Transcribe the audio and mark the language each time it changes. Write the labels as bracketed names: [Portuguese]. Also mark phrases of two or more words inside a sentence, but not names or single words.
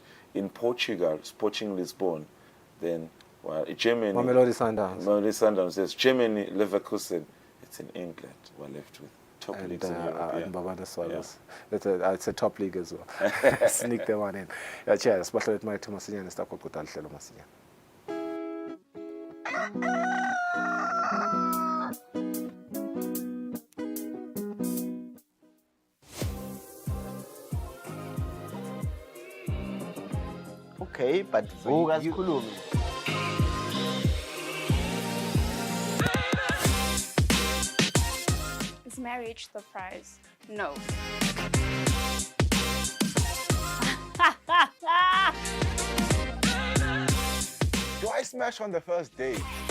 [English] In Portugal, Sporting Lisbon. Then Germany. Mamelodi Sundowns. There's Germany, Leverkusen. It's in England. We're left with top leagues in Europe. And Bavana Swallows. It's a top league as well. Sneak the one in. Cheers. [Swati] Bahlelo ethu masinyane sitakoquda lihlelo masinyane. Okay, but vuka sikhulume. [English] Is marriage the prize? No. Do I smash on the first date?